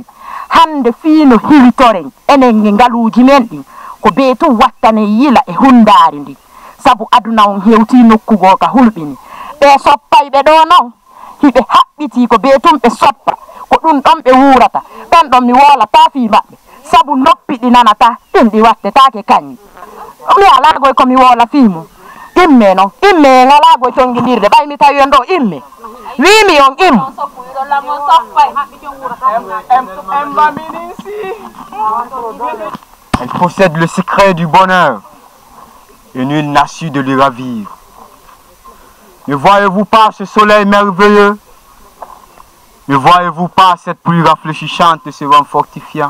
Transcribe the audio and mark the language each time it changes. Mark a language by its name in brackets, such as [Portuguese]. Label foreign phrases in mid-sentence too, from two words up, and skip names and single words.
[Fula] hande fiino hiwitoren enen e ngaluuji men ɗin ko be tum wattane yila e hundari ndi sabu aduna on hewti nokkugo ka hulɓini ɓe soppayɓe ɗo noon hiɓe haɓɓiti ko be tum ɓe soppa ko ɗum ɗon ɓe wurata ɓen ɗon mi wolata fi maɓɓe sabu noppi ɗi nanata ɗin ɗi wattetake kañƴi mi alagoy komi wola fimu imme noon imme en alagoy tonguidirde ɓay mi tawi on ɗo imme wimi on im [French] Elle possède le secret du bonheur et nul n'a su de le ravir. Ne voyez-vous pas ce soleil merveilleux? Ne voyez-vous pas cette pluie rafraîchissante et ce vent fortifiant?